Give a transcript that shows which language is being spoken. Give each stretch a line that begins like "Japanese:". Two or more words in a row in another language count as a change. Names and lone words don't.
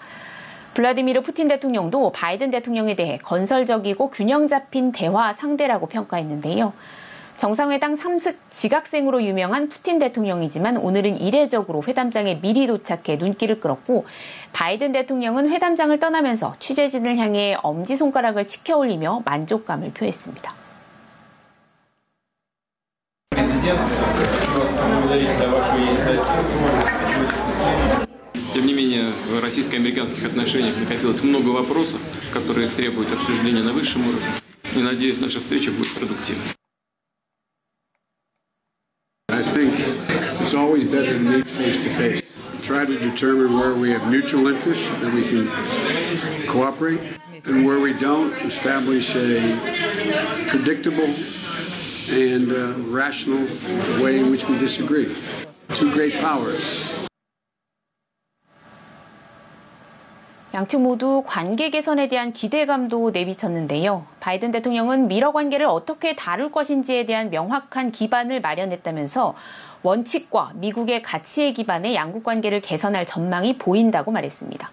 Korean: 블라디미르 푸틴 대통령도 바이든 대통령에 대해 건설적이고 균형 잡힌 대화 상대라고 평가했는데요. 정상회담 3습 지각생으로 유명한 푸틴 대통령이지만 오늘은 이례적으로 회담장에 미리 도착해 눈길을 끌었고 바이든 대통령은 회담장을 떠나면서 취재진을 향해 엄지손가락을 치켜 올리며 만족감을 표했습니다.
Russian: Тем не менее, в российско-американских отношениях накопилось много вопросов, которые требуют обсуждения на высшем уровне. И надеюсь, наша встреча будет продуктивной.
English: I think it's always better to meet face to face. Try to determine where we have mutual interests that we can cooperate, and where we don't, establish a predictable and rational way in which we disagree. Two great powers.
Korean: 양측 모두 관계 개선에 대한 기대감도 내비쳤는데요. 바이든 대통령은 미러 관계를 어떻게 다룰 것인지에 대한 명확한 기반을 마련했다면서 원칙과 미국의 가치에 기반해 양국 관계를 개선할 전망이 보인다고 말했습니다.